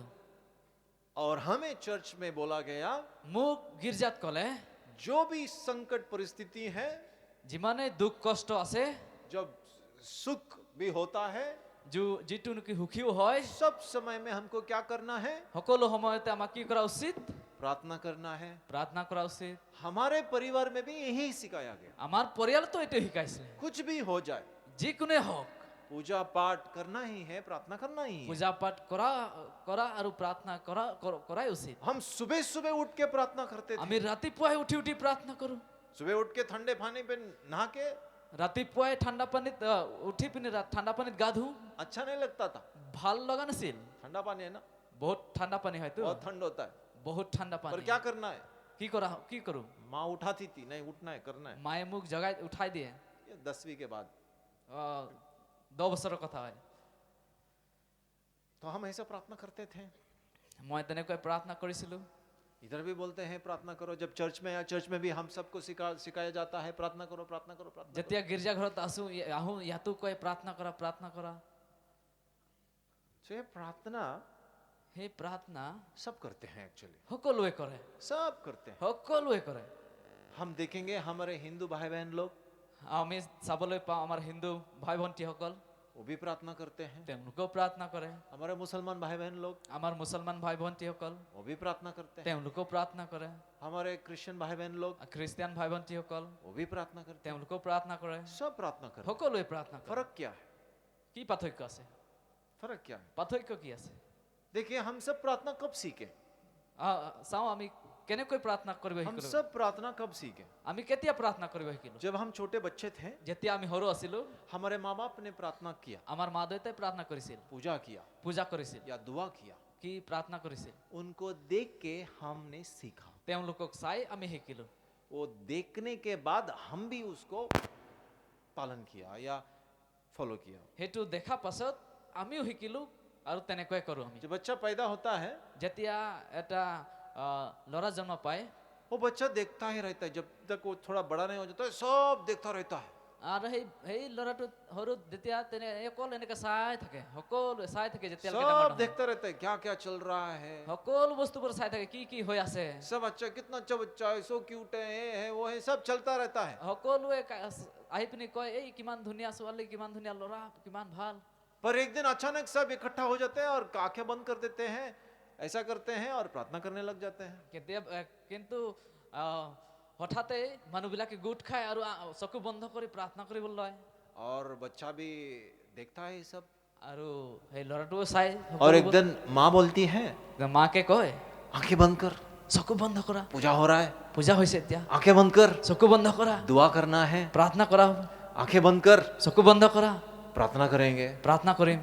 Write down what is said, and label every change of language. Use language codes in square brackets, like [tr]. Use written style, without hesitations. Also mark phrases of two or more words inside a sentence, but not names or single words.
[hi] और हमें चर्च में बोला गया [as] মোক গীৰ্জাত ক'লে [hi] जो भी संकट परिस्थिति है, [as] যিমানেই দুখ কষ্ট আছে [hi] जब सुख भी होता है, [as] যিটো নেকি সুখীও হয় [hi] सब समय में हमको क्या करना है? [as] সকলো সময়তে আমাক কি কৰা উচিত [hi] प्रार्थना करना है। [as] প্ৰাৰ্থনা কৰা উচিত [hi] हमारे परिवार में भी यही सिखाया गया। [as] আমাৰ পৰিয়ালতো এইটো শিকাইছিলে [hi] कुछ भी हो जाए [as] যিকোনে হওক [hi] पूजा पाठ करना ही है, प्रार्थना करना ही है। [as] পূজা পাঠ কৰা কৰা আৰু প্ৰাৰ্থনা কৰাই উচিত [hi] हम सुबह सुबह उठ के प्रार्थना करते थे। [as] আমি ৰাতিপুৱাই উঠি উঠি প্ৰাৰ্থনা কৰো [hi] सुबह उठ के ठंडे पानी पे नहा के [as] ৰাতিপুৱাই ঠাণ্ডা পানীত উঠি পিনে ঠাণ্ডা পানীত গা ধুওঁ [hi] अच्छा नहीं लगता था। [as] ভাল লগা নাছিল [hi] ठंडा पानी है ना, [as] বহুত ঠাণ্ডা পানী হয়তো [hi] बहुत ठंड होता है। [as] বহুত ঠাণ্ডা [hi] पर [as] পানী [hi] क्या करना है? [as] কি কৰো [hi] माँ उठाती थी, नहीं उठना है, करना है। [as] মায়ে মোক জগাই উঠাই দিয়ে [hi] ये 10वीं के बाद [as] 10 বছৰৰ কথা হয় [hi] तो हम ऐसा प्रार्थना करते थे। [as] মই তেনেকৈ প্ৰাৰ্থনা কৰিছিলো [hi] इधर भी बोलते हैं प्रार्थना करो। जब चर्च में या चर्च में भी हम सबको सिखाया जाता है प्रार्थना करो, प्रार्थना करो, प्रार्थना करो। [as] যেতিয়া গীৰ্জাঘৰত আহোঁ ইয়াতো কয় প্ৰাৰ্থনা কৰা [hi] तो ये प्रार्थना [as] সেই প্ৰাৰ্থনা [hi] सब करते हैं एक्चुअली, [as] সকলোৱে কৰে [hi] सब करते हैं। [as] সকলোৱে কৰে [hi] हम देखेंगे हमारे हिंदू भाई बहन लोग, [as] আমি চাবলৈ পাওঁ আমাৰ হিন্দু ভাই ভণ্টিসকল [hi] वो भी प्रार्थना करते हैं। [as] তেওঁলোকেও প্ৰাৰ্থনা কৰে [hi] हमारे मुसलमान भाई बहन लोग, [as] আমাৰ মুছলমান ভাই ভণ্টিসকল [hi] वो भी प्रार्थना करते हैं। [as] তেওঁলোকেও প্ৰাৰ্থনা কৰে [hi] हमारे क्रिश्चियन भाई बहन लोग, [as] খ্ৰীষ্টিয়ান ভাই ভণ্টিসকল [hi] वो भी प्रार्थना करते हैं। [as] তেওঁলোকেও প্ৰাৰ্থনা কৰে [hi] सब प्रार्थना करते हैं। [as] সকলোৱে প্ৰাৰ্থনা কৰে [hi] फर्क क्या है? [as] কি পাৰ্থক্য আছে [hi] फर्क क्या है? [as] পাৰ্থক্য কি আছে [hi] देखिए हम सब प्रार्थना कब सीखे? [as] চাওঁ আমি কেনেকৈ প্ৰাৰ্থনা কৰিব [hi] हम [as] শিকিলো [hi] सब प्रार्थना कब सीखे? [as] আমি কেতিয়া প্ৰাৰ্থনা কৰিব শিকিলো [hi] जब हम छोटे बच्चे थे, [as] যেতিয়া আমি সৰু আছিলো [hi] हमारे माँ बाप ने प्रार्थना किया, [as] আমাৰ মা দেউতাই প্ৰাৰ্থনা কৰিছিল [hi] पूजा किया [as] পূজা কৰিছিল [hi] या दुआ किया, [as] কি প্ৰাৰ্থনা কৰিছিল [hi] उनको देख के हमने सीखा। [as] তেওঁলোকক চাই আমি শিকিলো [hi] वो देखने के बाद हम भी उसको पालन किया या फॉलो किया। [as] সেইটো দেখা পাছত আমিও শিকিলো আৰু তেনেকৈ কৰো আমি [hi] जब बच्चा पैदा होता है, [as] যেতিয়া এটা ল'ৰা জন্ম পায় [hi] वो बच्चा देखता ही रहता है, जब तक वो थोड़ा बड़ा नहीं हो जाता है, सब देखता रहता है। [as] আৰু সেই ল'ৰাটো সৰু যেতিয়া অকল এনেকে চাই থাকে সকলো চাই থাকে যেতিয়া [hi] सब देखता रहता है क्या क्या चल रहा है, [as] সকলো বস্তুবোৰ চাই থাকে কি কি হৈ আছে [hi] सब अच्छा कितना अच्छा बच्चा है, [en] so cute [hi] है, ये है वो है, सब चलता रहता है। [as] সকলোৱে আহি পিনি কয় এই কিমান ধুনীয়া ছোৱালী কিমান ধুনীয়া ল'ৰা কিমান ভাল [hi] पर एक दिन अचानक सब इकट्ठा हो जाते हैं और आंखें बंद कर देते हैं, ऐसा करते हैं और प्रार्थना करने लग जाते हैं। [as] কিন্তু হঠাতে মানুহবিলাকে গোট খায় আৰু চকু বন্ধ কৰি প্ৰাৰ্থনা কৰিবলৈ লয় [hi] और बच्चा भी देखता है ये सब। [as] আৰু সেই ল'ৰাটোও চাই [hi] और एक दिन माँ बोलती है [as] মাকে কয় [hi] आंखें बंद कर, [as] চকু বন্ধ কৰা [hi] पूजा हो रहा है, [as] পূজা হৈছে এতিয়া [hi] आंखें बंद कर, [as] চকু বন্ধ কৰা [hi] दुआ करना है, [as] প্ৰাৰ্থনা কৰা [hi] आंखें बंद कर, [as] চকু বন্ধ কৰা [hi] प्रार्थना करेंगे। [as] প্ৰাৰ্থনা কৰিম